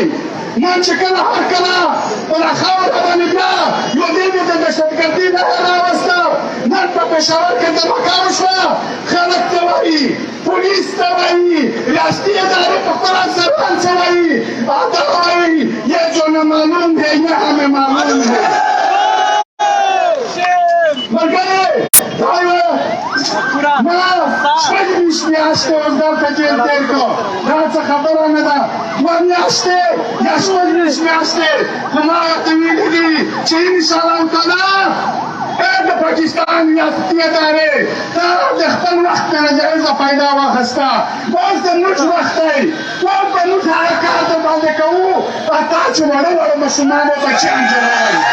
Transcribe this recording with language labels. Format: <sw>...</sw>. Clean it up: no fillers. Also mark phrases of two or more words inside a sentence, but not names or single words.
<ps>نن چې کله هر کله په دا خاوره باندې بیا یو دې د دهشتګردي نښه راوسته نن په پېښور کې دمکه وشوه خلک ته وایي پولیس ته وایي ریاستي ادارې په خپل افسران څه وایي دا وایي</ps> <ur>یہ جو نہ معلوم ہے یہ ہمیں معلوم ہے</ur> <ps>ملګری دا یوه ما شپږ ویشت میاشتې اوس دلته جیل تېر کړو دا څه خبره نه ده دوه میاشتې یا شپږ ویشت میاشتې خو ما ورته ویلي دي چې</ps> <ar>انشاءالله تعالی</ar> <ps>د پاکستان ریاستي ادارې دا د خپل وخت نه ناجایزه فایده واخیسته اوس د موږ وخت دی ټول به موږ هغه کار درباندې کوو حتی چې وړه وړه ماشومانو بچیان جوړوئ</ps>